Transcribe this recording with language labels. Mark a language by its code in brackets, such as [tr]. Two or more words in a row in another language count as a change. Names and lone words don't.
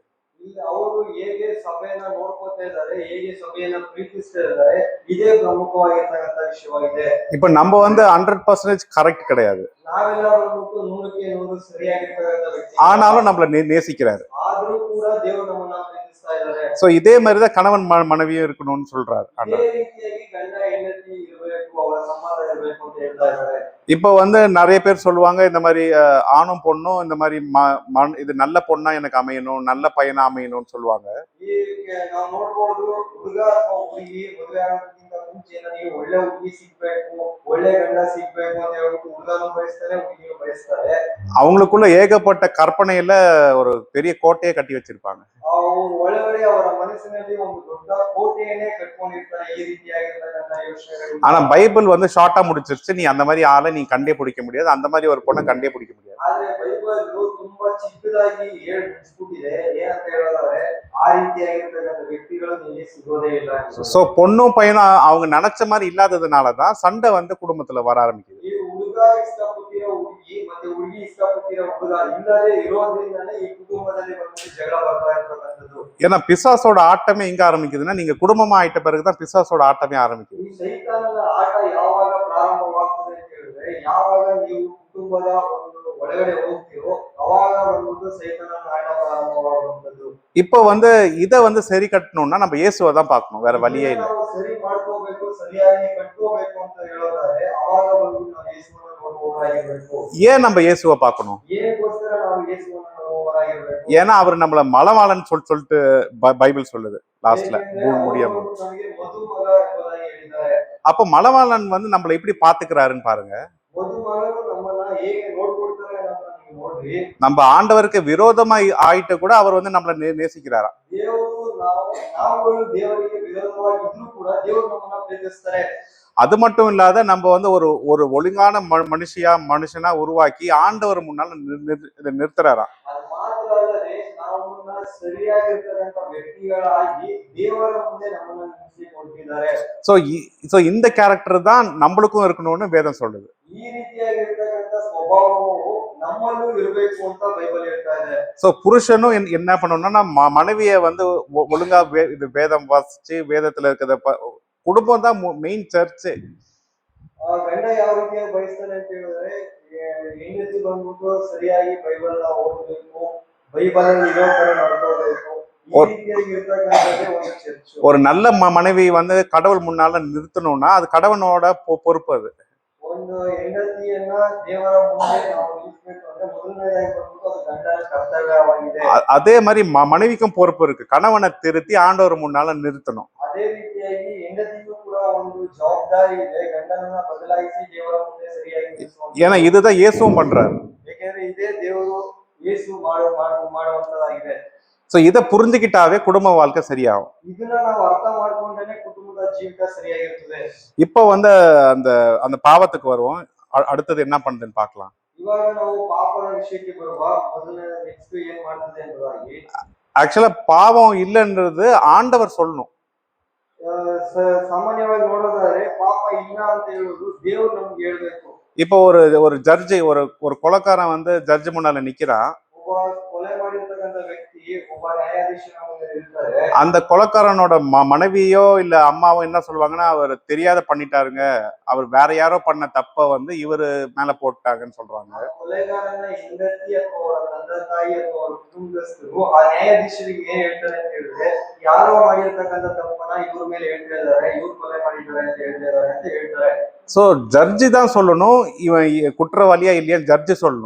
[kn] ಇಲ್ಲಿ ಅವರು ಹೇಗೆ ಸಭೆಯನ್ನ ನೋಡ್ಕೊತಾ ಇದ್ದಾರೆ, ಹೇಗೆ ಸಭೆಯನ್ನ ಪ್ರೀತಿಸ್ತಾ ಇದ್ದಾರೆ, ಇದೇ ಪ್ರಮುಖವಾಗಿರ್ತಕ್ಕಂಥ ವಿಷಯವಾಗಿದೆ. [ta] இப்ப நம்ம வந்து 100% கரெக்ட் கிடையாது, [kn] ನಾವೆಲ್ಲ ಬಂದ್ಬಿಟ್ಟು 100% ಸರಿಯಾಗಿರ್ತಕ್ಕಂಥ ವ್ಯಕ್ತಿ, [ta] ஆனாலும் நம்மள நேசிக்கிறாரு. [kn] ಆದ್ರೂ ಕೂಡ ದೇವರು ನಮ್ಮನ್ನ ಪ್ರೀತಿಸ್ತಾ ಇದ್ದಾರೆ. [ta] சோ இதே மாதிரிதான் கணவன் மனைவியும் இருக்கணும்னு சொல்றாரு [kn] ಇದೇ [ta] ஆண்டவர். [kn] ರೀತಿಯಾಗಿ ಗಂಡ ಹೆಂಡತಿ ಇರಬೇಕು, ಅವರ ಸಂಬಂಧ ಇರಬೇಕು ಅಂತ ಹೇಳ್ತಾ ಇದ್ದಾರೆ. [ta] இப்போ வந்து நிறைய பேர் சொல்லுவாங்க, இந்த மாதிரி ஆணும் பொண்ணும் இந்த மாதிரி இது நல்ல பொண்ணா எனக்கு அமையணும், நல்ல பையனா அமையணும்னு சொல்லுவாங்க. [kn] ಈಗ ನಾವು ನೋಡ್ಬೋದು, ಹುಡುಗ ಅಥವಾ ಹುಡುಗಿ ಮದುವೆ ಆಗೋದಕ್ಕಿಂತ ಮುಂಚೆ ನನಗೆ ಒಳ್ಳೆ ಹುಡುಗಿ ಸಿಗ್ಬೇಕು, ಒಳ್ಳೆ ಗಂಡ ಸಿಗ್ಬೇಕು ಅಂತ ಹೇಳ್ಬಿಟ್ಟು ಹುಡುಗನು ಬಯಸ್ತಾರೆ, ಹುಡುಗಿಯು ಬಯಸ್ತಾರೆ. [ta] அவங்களுக்குள்ள ஏகப்பட்ட கற்பனையில ஒரு பெரிய கோட்டையை கட்டி வச்சிருப்பாங்க. [kn] ಅವರು ಒಳಗಡೆ ಅವರ ಮನಸ್ಸಿನಲ್ಲಿ ಒಂದು ದೊಡ್ಡ ಕೋಟೆಯನ್ನೇ ಕಟ್ಕೊಂಡಿರ್ತಾರೆ, ಈ ರೀತಿಯಾಗಿರ್ತಕ್ಕಂಥ ಯೋಚನೆಗಳು. [ta] ஆனா பைபிள் வந்து ஷார்ட்டா முடிச்சிருச்சு, நீ அந்த மாதிரி ஆளை நீ கண்டே பிடிக்க முடியாது, அந்த மாதிரி ஒரு பொண்ணை கண்டே பிடிக்க முடியாது. [kn] ಆದ್ರೆ ಬೈಬಲ್ ತುಂಬಾ ಚಿಕ್ಕದಾಗಿ ಹೇಳಿ ಮುಗಿಸ್ಬಿಟ್ಟಿದೆ. ಏನಂತ ಹೇಳೋದಾದ್ರೆ ಆ ರೀತಿಯಾಗಿರ್ತಕ್ಕಂಥ ವ್ಯಕ್ತಿಗಳು ನಿಮಗೆ ಸಿಗೋದೇ ಇಲ್ಲ. [ta] சோ பொண்ணும் பையனும் அவங்க நினைச்ச மாதிரி இல்லாததுனாலதான் சண்டை வந்து குடும்பத்துல வர ஆரம்பிக்குது. [kn] ಈ ಹುಡುಗ ಇಷ್ಟಪಟ್ಟಿರೋ ಹುಡುಗಿ ಮತ್ತೆ ಹುಡುಗಿ ಇಷ್ಟಪಟ್ಟಿರೋ ಹುಡುಗ ಇಲ್ಲದೆ ಇರೋದ್ರಿಂದಾನೇ ಈ ಕುಟುಂಬದಲ್ಲಿ ಬಂದು ಜಗಳ ಬರ್ತಾ ಇರ್ತಕ್ಕಂಥದ್ದು. [ta] ஏன்னா பிசாசோட ஆட்டமே எங்க ஆரம்பிக்குதுன்னா, நீங்க குடும்பமா ஆயிட்ட பிறகுதான் பிசாசோட ஆட்டமே ஆரம்பிக்குது. [kn] ಈ ಸೈತಾನನ ಆಟ ಯಾವಾಗ ಪ್ರಾರಂಭವಾಗ್ತದೆ ಅಂತ ಹೇಳಿದ್ರೆ, ಯಾವಾಗ ನೀವು ಕುಟುಂಬದ ಒಂದು ಒಳಗಡೆ ಹೋಗ್ತೀರೋ ಅವಾಗ ಬಂದ್ಬಿಟ್ಟು ಸೈತಾನನ ಆಟ ಪ್ರಾರಂಭವಾಗುವಂಥದ್ದು. [ta] இப்போ வந்து இதை வந்து சரி கட்டணும்னா நம்ம இயேசுவை தான் பார்க்கணும், வேற வழியே இல்லை. [kn] ನಾವು ಸರಿ ಮಾಡ್ಕೋಬೇಕು, ಸರಿಯಾಗಿ ಕಟ್ಕೋಬೇಕು ಅಂತ ಹೇಳೋದಾದ್ರೆ ಅವಾಗ ಬಂದ್ಬಿಟ್ಟು ನಾವು ಯೇಸುವನ್ನ ನೋಡುವವರಾಗಿರ್ಬೇಕು. [ta] ஏன் நம்ம இயேசுவை பார்க்கணும்? [kn] ಏನಕ್ಕೋಸ್ಕರ ನಾವು ಯೇಸುವನ್ನ ನೋಡುವವರಾಗಿರ್ಬೇಕು? [ta] ஏன்னா அவர் நம்மள மலவாளன்னு சொல்லிட்டு பைபிள் சொல்லுது லாஸ்ட்ல முடியாம. [kn] ನಮಗೆ ಮಧುಮಗ ಎಂಬುದಾಗಿ ಹೇಳಿದ್ದಾರೆ. [ta] அப்ப மலவாளன் வந்து நம்மள எப்படி பாத்துக்கிறாருன்னு பாருங்க. [kn] ಮಧುಮಗನು ನಮ್ಮನ್ನ ಹೇಗೆ ನೋಡ್ಕೊಳ್ತಾರೆ ಅನ್ನೋದನ್ನ ನೀವು ನೋಡ್ರಿ. [ta] நம்ம ஆண்டவருக்கு விரோதமா ஆயிட்டு கூட அவர் வந்து நம்மள நேசிக்கிறாரா. [kn] ದೇವರು ನಾವುಗಳು ದೇವರಿಗೆ ವಿರೋಧವಾಗಿದ್ರೂ ಕೂಡ ದೇವರು ನಮ್ಮನ್ನ ಪ್ರೀತಿಸ್ತಾರೆ. [ta] அது மட்டும் இல்லாத நம்ம வந்து ஒரு ஒழுங்கான மனுஷனா உருவாக்கி ஆண்டவர் முன்னால நிறுத்துறாரா. [kn] ಅದು ಮಾತ್ರ ಅಲ್ಲದೆ ನಮ್ಮನ್ನ ಸರಿಯಾಗಿರ್ತಕ್ಕಂಥ ವ್ಯಕ್ತಿಗಳಾಗಿ ದೇವರ ಮುಂದೆ ನಮ್ಮನ್ನ ನಿಲ್ಲಿಸಿಕೊಟ್ಟಿದ್ದಾರೆ. [ta] சோ இந்த கேரக்டர் தான் நம்மளுக்கும் இருக்கணும்னு வேதம் சொல்லுது. [kn] ಈ ರೀತಿಯಾಗಿರ್ತಕ್ಕಂಥ ಸ್ವಭಾವವು ನಮ್ಮಲ್ಲೂ ಇರಬೇಕು ಅಂತ ಬೈಬಲ್ ಹೇಳ್ತಾ ಇದೆ. [ta] சோ புருஷனும் என்ன பண்ணணும்னா மனைவியை வந்து ஒழுங்கா இது வேதம் வாசிச்சு வேதத்துல இருக்கிறத குடும்பம் தான் [en] main church. [kn] ಗಂಡ ಯಾವ ರೀತಿಯಾಗಿ ಬಯಸ್ತಾನೆ ಅಂತ ಹೇಳಿದ್ರೆ, ಹೆಂಡತಿ ಬಂದ್ಬಿಟ್ಟು ಸರಿಯಾಗಿ ಬೈಬಲ್ ಓದಬೇಕು, ಬೈಬಲ್ ಇರೋ ತರ ನಡ್ಕೋಬೇಕು. ಈ ರೀತಿಯಾಗಿ ಇರ್ತಕ್ಕಂಥದ್ದೇ ಒಂದು ಚರ್ಚ್. [ta] ஒரு நல்ல மனைவி வந்து கடவுள் முன்னால நிறுத்தணும்னா அது கடவுளோட பொறுப்பு. அது [kn] ಒಂದು ಹೆಂಡತಿಯನ್ನ ದೇವರ ಮುಂದೆ ನಾವು ನಿಲ್ಲಿಸಬೇಕು ಅಂದ್ರೆ ಮೊದಲನೇದಾಗಿ ಬಂದ್ಬಿಟ್ಟು ಅದು ಗಂಡನ ಕರ್ತವ್ಯವಾಗಿದೆ. [ta] அதே மாதிரி மனைவிக்கும் பொறுப்பு இருக்கு, கணவனை திருத்தி ஆண்டவர் முன்னால நிறுத்தணும். [kn] ಅದೇ ರೀತಿಯಾಗಿ ಹೆಂಡತಿಗೂ ಕೂಡ ಒಂದು ಜವಾಬ್ದಾರಿ ಇದೆ, ಗಂಡನನ್ನ ಬದಲಾಯಿಸಿ ದೇವರ ಮುಂದೆ ಸರಿಯಾಗಿ ನಿಲ್ಲಿಸುವಂತ. [ta] ஏன்னா இதுதான் இயேசுவும் பண்றாரு. [kn] ಏಕೆಂದ್ರೆ ಇದೇ ದೇವರು ಯೇಸು ಮಾಡುವಂತದಾಗಿದೆ. [ta] சோ இதை புரிஞ்சுக்கிட்டாவே குடும்ப வாழ்க்கை சரியாகும். [kn] ಇದನ್ನ ನಾವು ಅರ್ಥ ಮಾಡ್ಕೊಂಡ್ರೆ ಕುಟುಂಬದ ಜೀವಿತ ಸರಿಯಾಗಿರ್ತದೆ. [ta] இப்போ வந்து அந்த அந்த பாவத்துக்கு வருவோம். அடுத்தது என்ன பண்ணுதுன்னு பார்க்கலாம். [kn] ಇವಾಗ ನಾವು ಪಾಪದ ವಿಷಯಕ್ಕೆ ಬರುವ ಮೊದಲನೇ ನೆಕ್ಸ್ಟ್ ಏನ್ ಮಾಡ್ತದೆ ಎಂಬುದಾಗಿ, [ta] ஆக்சுவலா பாவம் இல்லைன்றது ஆண்டவர் சொல்லணும். [kn] ಸಾಮಾನ್ಯವಾಗಿ ನೋಡೋದಾದ್ರೆ ಪಾಪ ಇಲ್ಲ ಅಂತ ಹೇಳುವುದು ದೇವರು ನಮ್ಗೆ ಹೇಳ್ಬೇಕು. [ta] இப்போ ஒரு ஜட்ஜி ஒரு கொலைக்காரன் வந்து ஜட்ஜ் முன்னால நிக்கிறான். [kn] ಒಬ್ಬ ಒಬ್ಬ ನ್ಯಾಯಾಧೀಶನ ಮುಂದೆ ಇರ್ತಾರೆ. [ta] அந்த கொலைக்காரனோட மனைவியோ இல்ல அம்மாவோ என்ன சொல்லுவாங்கன்னா, அவர் தெரியாத பண்ணிட்டாருங்க, அவர் வேற யாரோ பண்ண தப்ப வந்து இவரு மேல போட்டாங்கன்னு சொல்றாங்க. [kn] ಕೊಲೆಗಾರನ ಹೆಂಡತಿ ಅಥವಾ ಅವರ ತಂದೆ ತಾಯಿ ಅಥವಾ ಅವರ ಕುಟುಂಬಸ್ಥರು ಆ ನ್ಯಾಯಾಧೀಶರಿಗೆ ಏನ್ ಹೇಳ್ತಾರೆ ಅಂತ ಹೇಳಿದ್ರೆ, ಯಾರೋ ಮಾಡಿರ್ತಕ್ಕಂಥ ತಪ್ಪನ್ನ ಇವ್ರ ಮೇಲೆ ಹೇಳ್ತಾ ಇದ್ದಾರೆ, ಇವ್ರು ಕೊಲೆ ಮಾಡಿದ್ದಾರೆ ಅಂತ ಹೇಳ್ತಾ ಇದ್ದಾರೆ ಅಂತ ಹೇಳ್ತಾರೆ. [ta] சோ ஜட்ஜி தான் சொல்லணும் இவன் குற்றவாளியா இல்லையா, ஜட்ஜி சொல்லணும்.